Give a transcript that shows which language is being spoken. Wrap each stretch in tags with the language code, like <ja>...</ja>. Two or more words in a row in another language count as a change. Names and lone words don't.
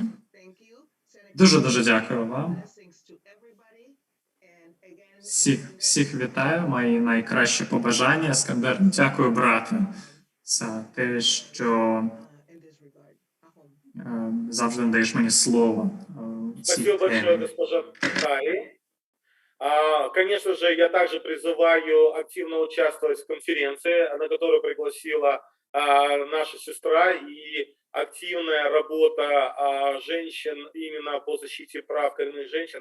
<uk>Дуже дякую вам. Всіх вітаю, мої найкращі побажання. Іскандер, дякую, брате, за те, що завжди даєш мені слово.</uk> <ru>Спасибо большое, госпожа Тали. Конечно же, я также призываю активно участвовать в конференции, на которую пригласила наша сестра, и активная работа женщин именно по защите прав коренных женщин.</ru>